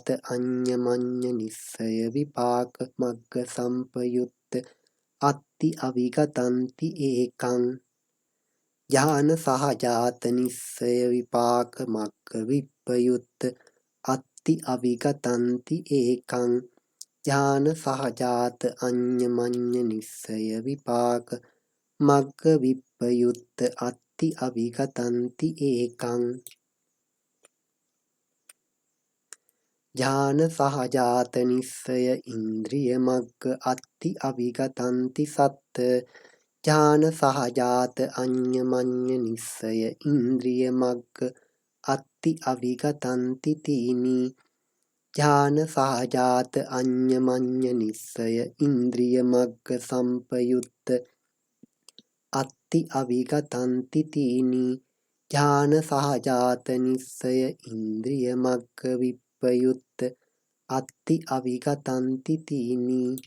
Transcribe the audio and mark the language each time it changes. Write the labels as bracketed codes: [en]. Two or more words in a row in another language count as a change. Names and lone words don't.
[pi] අඤ්ඤමඤ්ඤ නිස්සය විපාක මග්ග සම්පයුත්ත අත්ති අවිගතන්ති ඒකං ඥාන සහජාත නිස්සය විපාක මග්ග විප්පයුත්ත අත්ති අවිගතන්ති ඒකං ඥාන සහජාත අඤ්ඤමඤ්ඤ නිස්සය විපාක මග්ග විප්පයුත්ත අත්ති අවිගතන්ති ඒකං ඥාන සහජාත නිස්සය ඉන්ද්‍රිය මග්ග අත්ති අවිගතන්ති සත්ත ඥාන සහජාත අඤ්ඤමඤ්ඤ නිස්සය ඉන්ද්‍රිය මග්ග අත්ති අවිගතන්ති තීනි ඥාන සහජාත අඤ්ඤමඤ්ඤ නිස්සය ඉන්ද්‍රිය මග්ග සම්පයුත්ත අත්ති අවිගතන්ති තීනි ඥාන සහජාත නිස්සය ඉන්ද්‍රිය මග්ග විප්පයුත්ත අත්ති අවිගතන්ති තීනි